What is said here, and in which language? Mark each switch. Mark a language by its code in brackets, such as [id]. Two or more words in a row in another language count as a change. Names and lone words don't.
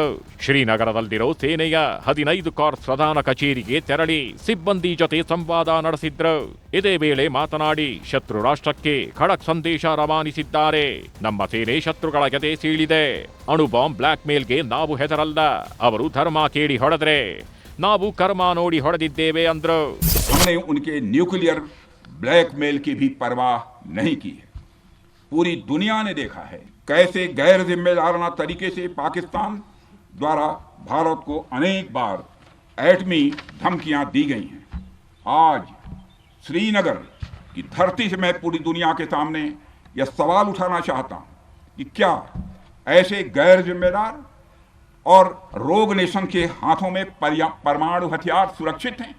[kn] ಶ್ರೀನಗರದಲ್ಲಿರೋ ಸೇನೆಯ 15 ಕಾರ್ಪ್ಸ್ ಪ್ರಧಾನ ಕಚೇರಿಗೆ ತೆರಳಿ ಸಿಬ್ಬಂದಿ ಜೊತೆ ಸಂವಾದ ನಡೆಸಿದ್ರು. ಇದೇ ವೇಳೆ ಮಾತನಾಡಿ ಶತ್ರು ರಾಷ್ಟ್ರಕ್ಕೆ ಖಡಕ್ ಸಂದೇಶ ರವಾನಿಸಿದ್ದಾರೆ. ನಮ್ಮ ಸೇನೆ ಶತ್ರುಗಳ ಎದೆ ಸೀಳಿದೆ. ಅಣುಬಾಂಬ್ ಬ್ಲಾಕ್ ಮೇಲ್ಗೆ ನಾವು ಹೆದರಲ್ಲ, ಅವರು ಧರ್ಮ ಕೇಳಿ ಹೊಡೆದ್ರೆ ನಾವು ಕರ್ಮ ನೋಡಿ ಹೊಡೆದಿದ್ದೇವೆ ಅಂದ್ರು. [hi] हमने उनके न्यूक्लियर ब्लैकमेल की भी परवाह नहीं की है। पूरी दुनिया ने देखा है कैसे गैर जिम्मेदाराना तरीके से पाकिस्तान द्वारा भारत को अनेक बार एटमी धमकियां दी गई हैं। आज श्रीनगर की धरती से मैं पूरी दुनिया के सामने यह सवाल उठाना चाहता हूं कि क्या ऐसे गैर जिम्मेदार और [en] rogue nation [hi] के हाथों में परमाणु हथियार सुरक्षित हैं?